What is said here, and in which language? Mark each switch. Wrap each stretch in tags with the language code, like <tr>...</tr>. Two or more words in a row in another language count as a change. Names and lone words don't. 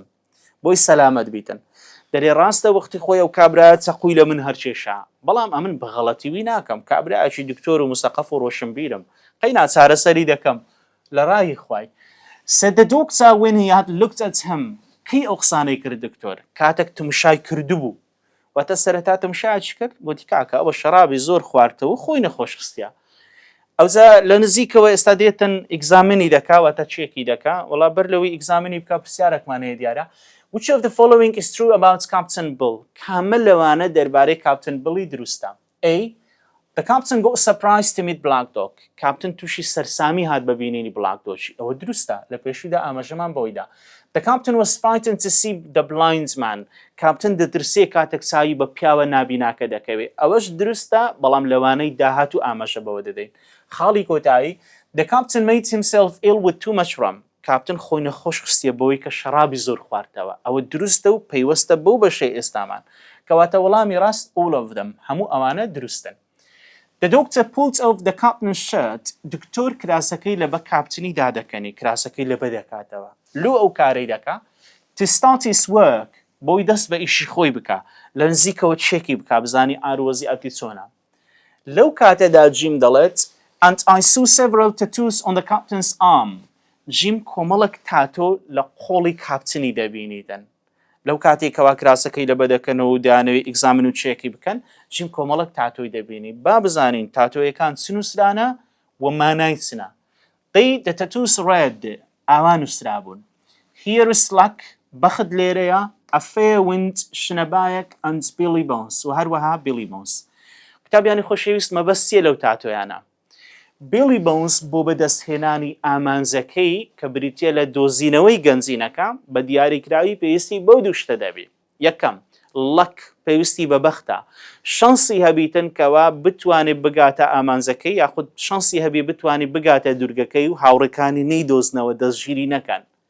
<ckb>بۆی سەلامەت بیتن. دەرێ ڕاستە وەختی خۆی ئەو کابرایە چەقوی لە من هەرچێشا. بەڵام ئەمن بە غەڵەتیوی ناکەم. کابرایەکی دکتۆر و مسەقەف و ڕۆشنبیرم. قەینا چارەسەری دەکەم لە ڕای خوای.</ckb> <en>Said the doctor when he had looked at him.</en> <ckb>کەی ئەو قسانەی کرد دکتۆر؟ کاتێک تمشای کردبوو. واتە سەرەتا تمشایەکی کرد گوتی کاکە ئەوە شەرابی زۆر خواردتەوە خۆی نەخۆش خستیە. ئەوجا لە نزیکەوە ئێستا دێتن ئیگزامینی دەکا واتە چێکی دەکا وەڵا بەر لەوەی ئیگزامینی بکە پرسیارێکمان هەیە دیارە.</ckb> <en>Which of the following is true about Captain Bill?</en> <ckb>کامل لەوانە دەربارەی کاپتن بڵی دروستە.</ckb> <en>A. The captain got surprised to meet Black Dog.</en> <ckb>کاپتن تووشی سەرسامی هات بە بینینی Black Dogی. ئەوە دروستە لە پێشودا ئاماژەمان بۆیدا.</ckb> <en>The captain was frightened to see the blind man.</en> <ckb>کاپتن دەترسێ کاتێک چاوی بە پیاوە نابیناکە دەکەوێت. ئەوەش دروستە بەڵام لەوانەی داهات و ئاماژە بەوە دەدەین. خاڵی کۆتایی</ckb> <en>The captain made himself ill with too much rum.</en> <ckb>کاپتن خۆی نەخۆش خستیە بەوەی کە شەرابی زۆر خواردتەوە. ئەوە دروستە و پەیوەستە بەو بەشەی ئێستامان. کەواتە وەڵامی ڕاست</ckb> <en>all of them.</en> <ckb>هەموو ئەوانە دروستن.</ckb> <en>The doctor pulled off the captain's shirt.</en> <ckb>دکتۆر کراسەکەی لەبە کاپتنی دادەکەنی کراسەکەی لەبە دەکاتەوە. لۆ ئەو کارەی دەکا</ckb> <en>to start his work</en> <ckb>بۆی دەست بە ئیشی خۆی بکە لە نزیکەوە چێکی بکە بزانی ئاروەزی ئەتی چۆنە. لەو کاتێدا جیم دەڵێت</ckb> <en>And I saw several tattoos on the captain's arm.</en> <ckb>جیم کۆمەڵک تاتۆ لە قۆڵی کاپتنی دەبینیدن. لەو کاتێکەوە کراسەکەی لەبە دەکەنەوە و دانەوەی ئیگزامین و چێکی بکەن جیم کۆمەڵک تاتۆی دەبینی. با بزانین تاتۆیەکان چ نووسرانە و مانای چنە.</ckb> <en>They the tattoos read</en> <ckb>ئاوا نووسرا بوون.</ckb> <en>Here is luck</en> <ckb>بەخت لێرەیە</ckb> <en>a fair wind شنەبایەک and Billy Bones</en> <ckb>و هەروەها</ckb> <en>Billy Bones.</en> <ckb>کتابیانی خۆشەویست مەبەستیە لەو تاتۆیانە. Billy Bones بۆ بەدەستهێنانی ئامانزەکەی کە بریتیە لە دۆزینەوەی گەنجینەکە بە دیاریکراوی پێویستی بەو دوو شتە دەبێت. یەکەم لەک پێویستی بە بەختە. شانسی هەبیتن کەوا بتوانێت بگاتە ئامانزەکەی یاخود شانسی هەبی بتوانێت بگاتە دوورگەکەی و هاوڕەکانی نەیدۆزنەوە دەستگیری نەکەن.</ckb>